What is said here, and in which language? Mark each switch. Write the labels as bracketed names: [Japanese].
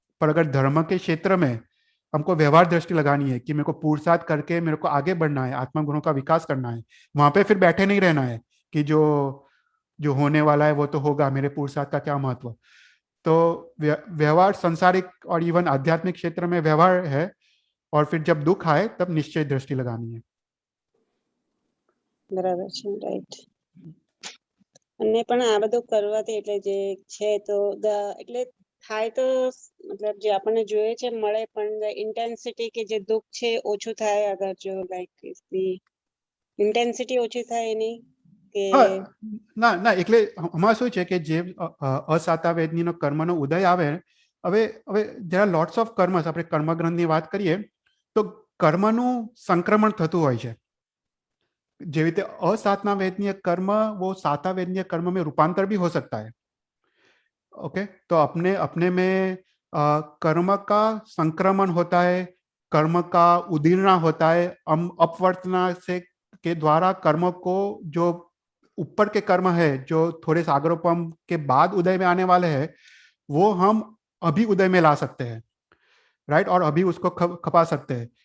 [Hindi] पर अगर धर्म के क्षेत्र में हमको व्यवहार दृष्टि लगानी है कि मेरे को पुरुषार्थ करके मेरे को आगे बढ़ना है, आत्मा गुणों का विकास करना है, वहां पे फिर बैठे नहीं रहना है कि जो होने वाला है वो तो होगा, मेरे पुरुषार्थ का क्या महत्व. तो व्यवहार सांसारिक और इवन आध्यात्मिक क्षेत्र में व्यवहार है, और फिर जब दुख आए तब निश्चय दृष्टि लगानी है. [Gujarati] બરાબર છે, રાઈટ. અને પણ આ બધું કરવાથી એટલે જે છે તો એટલે થાય તો મતલબ જે આપણને જોઈએ છે મળે, પણ ઇન્ટેન્સિટી કે જે દુઃખ છે ઓછું થાય અગર જો લાઈક ઇન્ટેન્સિટી ઓછી થાય એની કે ના ના એટલે આમાં શું છે કે જે અસાતા વેદનીનો કર્મનો ઉદય આવે, હવે હવે [English] there are lots of [Gujarati] કર્મસ, આપણે કર્મગ્રંથની વાત કરીએ તો કર્મનું સંક્રમણ થતું હોય છે. જેવી રીતે [Hindi] असातना वेदनीय कर्म वो साता वेदनीय कर्म में रूपांतर भी हो सकता है. ओके, तो अपने अपने में कर्म का संक्रमण होता है, कर्म का उदीर्णा होता है, अपवर्तना से के द्वारा कर्म को जो ऊपर के कर्म है जो थोड़े सागरोपम के बाद उदय में आने वाले हैं वो हम अभी उदय में ला सकते हैं, राइट, और अभी उसको खपा सकते हैं.